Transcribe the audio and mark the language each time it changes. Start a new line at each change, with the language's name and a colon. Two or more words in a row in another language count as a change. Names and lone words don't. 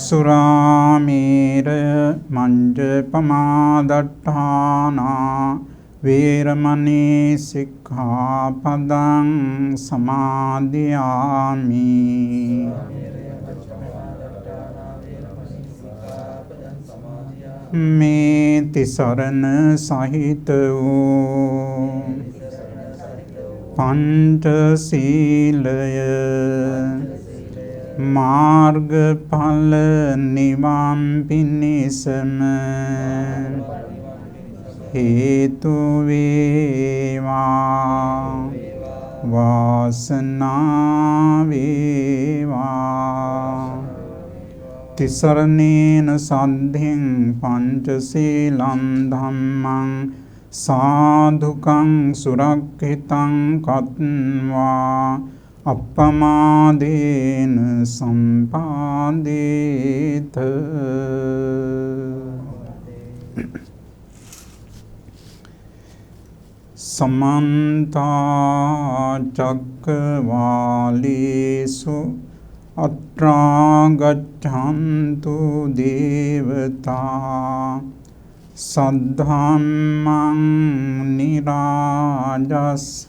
Pali: සුරාමේර මංජ පමාදට්ඨානා වේරමණී සික්ඛාපදං සමාදියාමි.
Sinhala: මේ තිසරණ සහිත වූ පංචශීලය මාර්ගඵල නිවන් පිණිසම හේතු වේවා වාසනාව වේවා.
Pali: තිසරණේන සද්ධින් පංචශීලං ධම්මං සාධුකං සුරක්ඛිතං කତ୍වා අප්පමාදේන සම්පාදේත. සමන්ත චක්කවාලේසු අත්‍රා ගච්ඡන්තු දේවතා සද්ධම්මං නිරාජස්